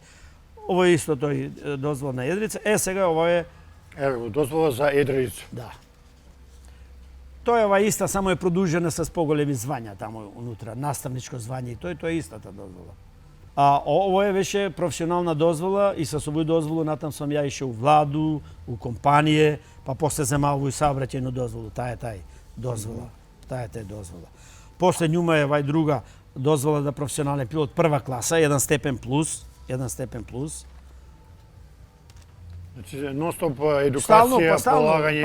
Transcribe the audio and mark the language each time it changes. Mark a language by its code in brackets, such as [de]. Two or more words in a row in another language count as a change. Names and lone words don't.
[mk] Ово е исто тој дозвол на Едрица. Сега ово е Ево, дозвола за Едрица. Да. Тој ова иста, само е продужена с поголеми звања таму унутра, наставничко звање и тој е истата дозвола. Ово е беше професионална дозвола и со овој дозволу натам сум ја ише у владу, у компанија, па после земал во саобраќајну дозволу, таа е дозвола. После њума е вај друга дозвола за професионален пилот прва класа, 1 степен плюс. Значи, нон-стоп едукација, полагање.